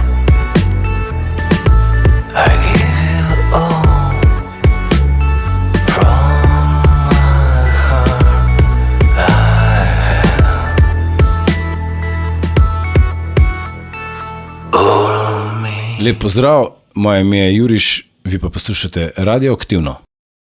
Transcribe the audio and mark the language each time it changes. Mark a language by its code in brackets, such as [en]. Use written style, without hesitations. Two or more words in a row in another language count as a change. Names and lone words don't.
[en] I give you all from my heart. I am all of me. [sl] Lep pozdrav, moje ime je Juriš, vi pa poslušate Radioaktivno.